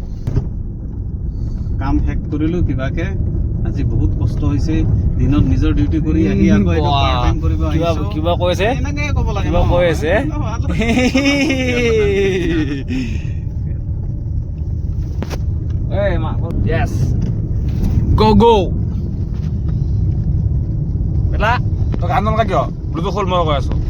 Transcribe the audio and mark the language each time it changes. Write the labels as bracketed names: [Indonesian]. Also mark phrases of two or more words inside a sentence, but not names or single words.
[Assamese] কাম শেষ কৰিলোঁ কিবাকে। আজি বহুত কষ্ট হৈছে, দিনত নিজৰ ডিউটি কৰি আহি আকৌ এইটো [English] part time [Assamese] কৰিব আহিছোঁ। কিবা কৈ আছে, এনেকৈ ক'ব লাগে কিবা ন? কৈ আছে। [English] Yes, go go। [Assamese] বেলা তই গান নলগা কিয়? ব্লুটুথ খোল, মই কৈ আছোঁ।